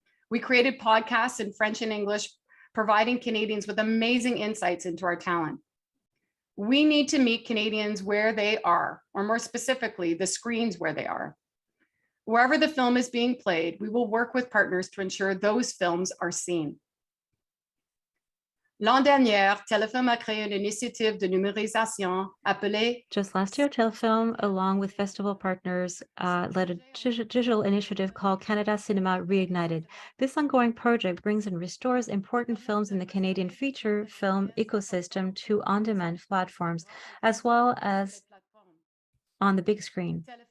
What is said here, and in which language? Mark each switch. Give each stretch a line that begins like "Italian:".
English: We created podcasts in French and English, providing Canadians with amazing insights into our talent. We need to meet Canadians where they are, or more specifically, the screens where they are. Wherever the film is being played, we will work with partners to ensure those films are seen.
French: L'an dernier, Telefilm a créé une initiative de numérisation appelée.
English: Just last year, Telefilm, along with festival partners, led a digital initiative called Canada Cinema Reignited. This ongoing project brings and restores important films in the Canadian feature film ecosystem to on-demand platforms, as well as on the big screen.